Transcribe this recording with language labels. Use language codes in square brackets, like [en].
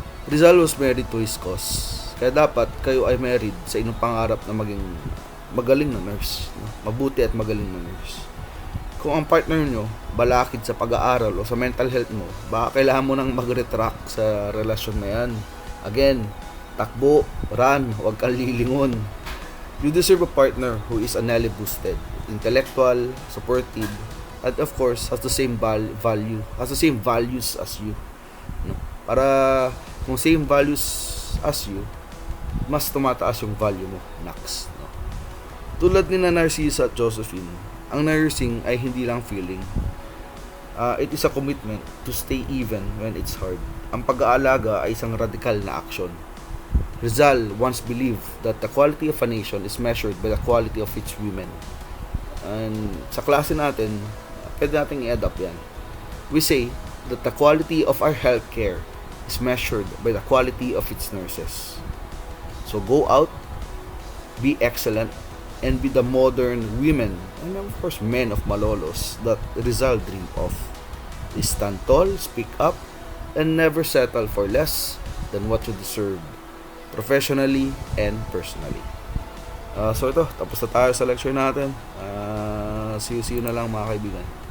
[en] Rizal was married to his cause, [tl] kaya dapat kayo ay married sa inyong pangarap na maging magaling na nurse, no? Mabuti at magaling na nurse. Kung ang partner nyo balakid sa pag-aaral o sa mental health mo, baka kailangan mo nang mag-retract sa relasyon na yan. Again, takbo, run, huwag kang lilingon. [en] You deserve a partner who is anally boosted, intellectual, supportive, and of course has the same values as you, no? [tl] Para kung [en] same values as you, [tl] mas tumataas yung value mo next, no? Tulad ni Narcisa at Josephine, ang nursing ay hindi lang feeling. [en] It is a commitment to stay even when it's hard. [tl] Ang pag-aalaga ay isang radikal na aksyon. [en] Rizal once believed that the quality of a nation is measured by the quality of its women. [tl] And sa klase natin, pwede natin i-add up yan. [en] We say that the quality of our healthcare is measured by the quality of its nurses. So go out, be excellent, and be the modern women and of course men of Malolos that Rizal dreamed of. Stand tall, speak up, and never settle for less than what you deserve, professionally and personally. [tl] So ito, tapos na tayo sa lecture natin. [en] See you [tl] na lang mga kaibigan.